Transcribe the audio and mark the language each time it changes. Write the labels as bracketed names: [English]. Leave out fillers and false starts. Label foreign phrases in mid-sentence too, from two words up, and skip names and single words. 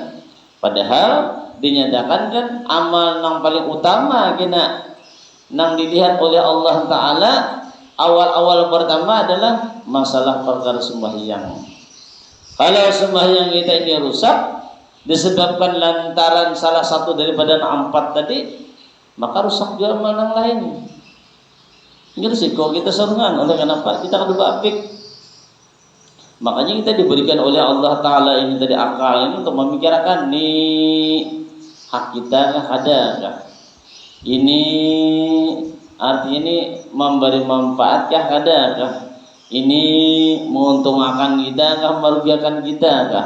[Indonesian] Padahal dinyatakan kan amal nang paling utama kita nang dilihat oleh Allah Ta'ala awal-awal pertama adalah masalah perkara sembahyang. Kalau sembahyang kita ini rusak disebabkan lantaran salah satu daripada 4 tadi, maka rusak juga amal yang lain. Ini risiko kita serangan. Oleh kenapa? Kita [Javanese] kudu apik. [Indonesian] Makanya kita diberikan oleh Allah Ta'ala ini tadi akal ini untuk memikirkan nih hak kita kah ada kah? Ini artinya ini memberi manfaat kah ada kah? Ini menguntungkan kita kah merugikan kita kah?